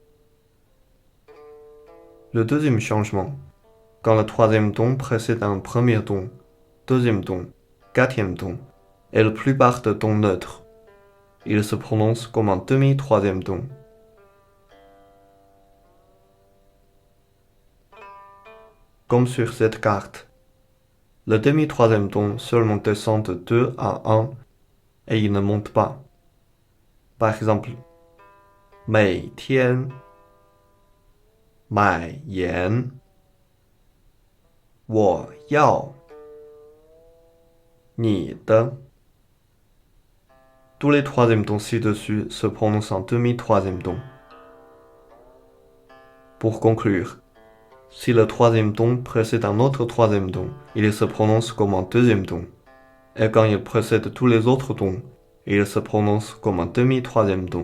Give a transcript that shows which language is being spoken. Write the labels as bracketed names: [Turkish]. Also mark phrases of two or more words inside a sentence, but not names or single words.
[French] Le deuxième changement, quand le troisième ton précède un premier ton, deuxième ton, quatrième ton, et la plupart de tons neutres, il se prononce comme un demi-troisième ton. Comme sur cette carte. Le demi-troisième ton seulement descend de 2 à 1 et il ne monte pas. Par exemple, [Chinese] 每天买盐我要你的 [French] Tous les troisièmes tons ci-dessus se prononcent en demi-troisième ton. Pour conclure, si le troisième ton précède un autre troisième ton, il se prononce comme un deuxième ton. Et quand il précède tous les autres tons, il se prononce comme un demi-troisième ton.